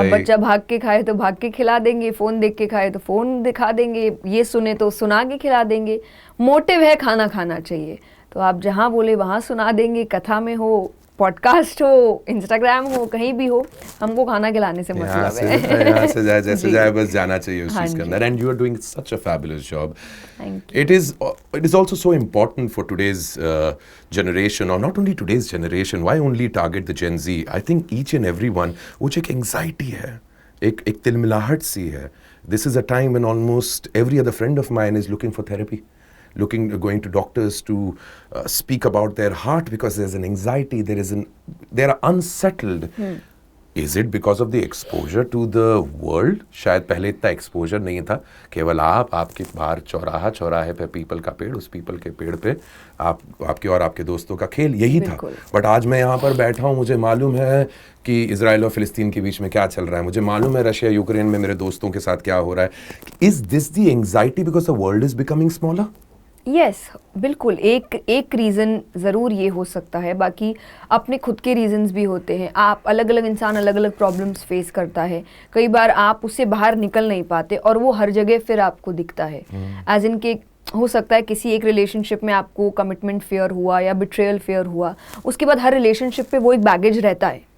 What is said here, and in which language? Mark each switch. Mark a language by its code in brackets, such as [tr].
[hi] अब बच्चा भाग के खाए तो भाग के खिला देंगे, फोन देख के खाए तो फोन दिखा देंगे, ये सुने तो सुना के खिला देंगे. मोटिव है खाना खाना चाहिए, तो आप जहाँ बोले वहाँ सुना देंगे. कथा में हो, पॉडकास्ट हो, इंस्टाग्राम हो, कहीं भी हो, हमको खाना खिलाने से मतलब है। यहाँ से जाए जैसे जी। जाए, बस जाना चाहिए उस हाँ चीज के अंदर. [en] And you are doing such a fabulous job. Thank It is also so important for today's generation, or not only today's generation. Why only target the Gen Z? I think each and everyone, [hi] वो जो एक anxiety है, एक तिलमिलाहट सी है. [en] This is a time when almost every other friend of mine is looking for therapy, going to doctors to speak about their heart because there's an anxiety. They are unsettled. Is it because of the exposure to the world? [hi] शायद पहले इतना exposure नहीं था. केवल आपके बाहर चौराहे पे पीपल का पेड़, उस पीपल के पेड़ पे आपके और आपके दोस्तों का खेल यही था. बट आज मैं यहाँ पर बैठा हूँ, मुझे मालूम है कि इजराइल और फिलिस्तीन के बीच में क्या चल रहा है. मुझे मालूम है रशिया यूक्रेन में मेरे दोस्तों के साथ क्या हो रहा है. [en] Is this the anxiety because the world is becoming smaller? [hi] Yes बिल्कुल. एक रीज़न ज़रूर ये हो सकता है, बाकी अपने खुद के रीजंस भी होते हैं. आप अलग अलग इंसान अलग अलग प्रॉब्लम्स फेस करता है. कई बार आप उससे बाहर निकल नहीं पाते और वो हर जगह फिर आपको दिखता है. एज इन के हो सकता है किसी एक रिलेशनशिप में आपको कमिटमेंट फेयर हुआ या बिट्रेयल फेयर हुआ, उसके बाद हर रिलेशनशिप पे वो एक बैगेज रहता है.